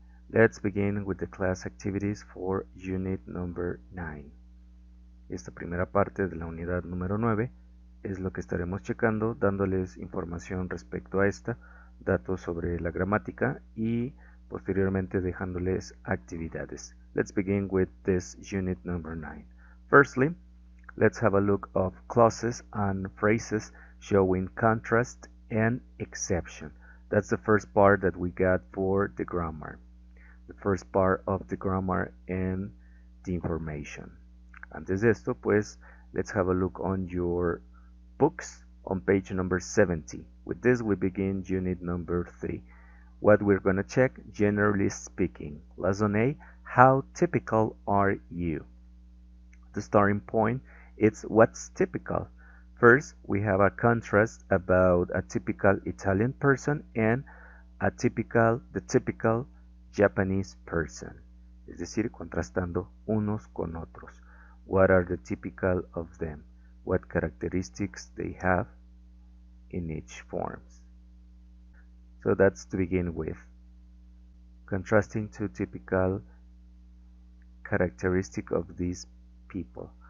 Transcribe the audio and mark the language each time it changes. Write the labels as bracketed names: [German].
[English] Let's begin with the class activities for unit number 9. [Spanish] Esta primera parte de la unidad número 9 es lo que estaremos checando, dándoles información respecto a esta, datos sobre la gramática y posteriormente dejándoles actividades. [English] Let's begin with this unit number 9. Firstly, let's have a look of clauses and phrases showing contrast and exception. That's the first part that we got for the grammar. The first part of the grammar and the information. [Spanish] Antes de esto, pues, [English] let's have a look on your books on page number 70. With this, we begin unit number 3. What we're going to check, generally speaking. Lesson A, how typical are you? The starting point, it's what's typical. First, we have a contrast about a typical Italian person and the typical Japanese person. [Spanish] Es decir, contrastando unos con otros. [English] What are the typical of them? What characteristics they have in each forms. So that's to begin with. Contrasting two typical characteristics of these people.